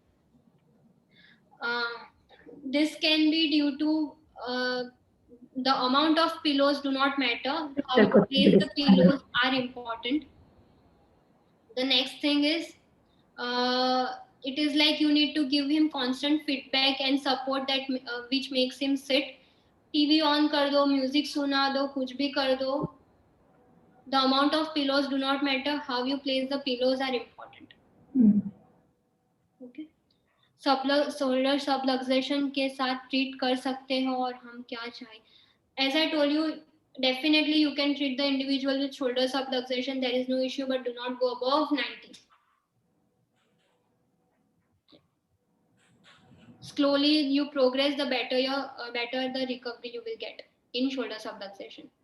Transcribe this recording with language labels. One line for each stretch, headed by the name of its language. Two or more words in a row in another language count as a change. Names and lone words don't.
English: This can be due to the amount of pillows do not matter. How you place the pillows are important. The next thing is, it is like you need to give him constant feedback and support that which makes him sit. TV on
Hindi: कर दो, music सुना दो, कुछ भी कर दो.
English: The amount of pillows do not matter. How you place the pillows are important.
Hindi: Okay.
English: Shoulder subluxation
Hindi: के साथ treat कर सकते हो, और हम क्या चाहें.
English: As I told you, definitely you can treat the individual with shoulder subluxation. There is no issue, but do not go above 90. Slowly you progress, the better the recovery you will get in shoulder subluxation.